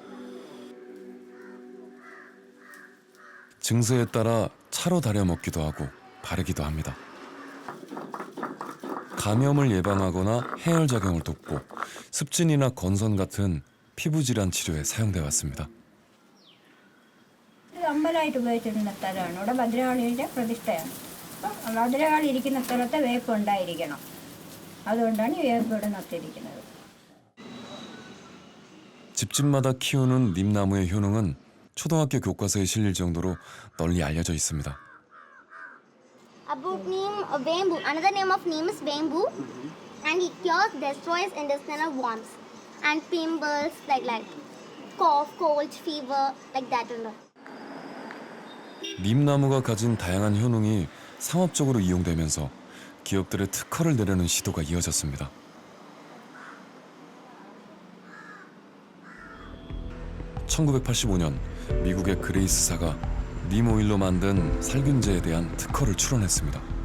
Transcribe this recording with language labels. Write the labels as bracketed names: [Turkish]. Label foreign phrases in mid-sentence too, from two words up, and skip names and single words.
[Korean] 증세에 따라 차로 달여 먹기도 하고 바르기도 합니다. 감염을 예방하거나 해열 작용을 돕고 습진이나 건선 같은 피부 질환 치료에 사용돼 왔습니다. [Malayalam] അമ്പലമായിട്ട് ഉപയോഗിച്ചിരുന്ന സ്ഥലമാണ്. ഇവിടെ ഭദ്രകാളിയുടെ പ്രതിഷ്ഠയാണ്. അപ്പം ഭദ്രകാളി ഇരിക്കുന്ന സ്ഥലത്ത് വേപ്പ് ഉണ്ടായിരിക്കണം. അതുകൊണ്ടാണ് ഈ വേപ്പ് ഇവിടെ നട്ടിരിക്കുന്നത്. [Korean] 집집마다 키우는 님나무의 효능은 초등학교 교과서에 실릴 정도로 널리 알려져 있습니다. [English] About neem, bamboo. Another name of neem is bamboo, and it cures, destroys intestinal worms and pimples like cough, cold, fever, like that and all. [Korean] 님나무가 가진 다양한 효능이 상업적으로 이용되면서 기업들의 특허를 내려는 시도가 이어졌습니다. (1985년) 미국의 그레이스사가 님 오일로 만든 살균제에 대한 특허를 출원했습니다.